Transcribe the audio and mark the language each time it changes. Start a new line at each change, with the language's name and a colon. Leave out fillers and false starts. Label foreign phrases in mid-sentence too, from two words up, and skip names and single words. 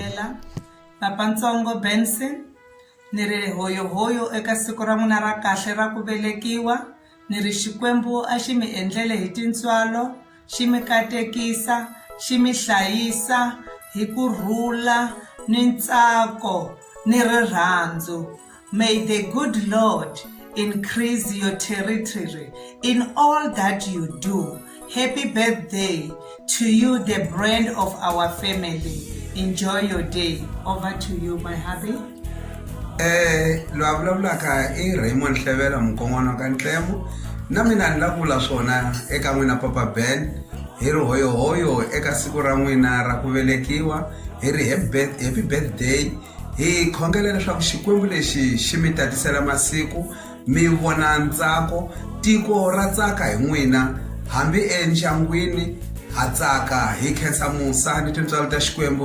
Tsonga: Papantsongo Benson ni ri hoyo eka siku ra n'wina ra kahle ra ku velekiwa. Ni ri Xikwembu a xi mi endlele hi tintswalo, xi mi katekisa, xi mi hlayisa hi kurhula ni ntsako ni rirhandzu.
English: May the good Lord increase your territory in all that you do. Happy birthday to you, the brand of our family. Enjoy your day. Over to you, my hubby.
Tsonga: Lo vulavulaka I Raymond Hlevela mukongwana ka Ntlemo. Na mina ni la vula swona eka n'wina Papa Ben. Hi ri hoyo eka siku ra n'wina ra ku velekiwa. Hi ri
English: happy birthday.
Tsonga: Hi khongela leswaku Xikwembu lexi xi mi tatisela masiku mi vona ntsako, tiko ra tsaka hi n'wina, hambi endyangwini ha tsaka hi khensa musa ni tintswalo ta Xikwembu.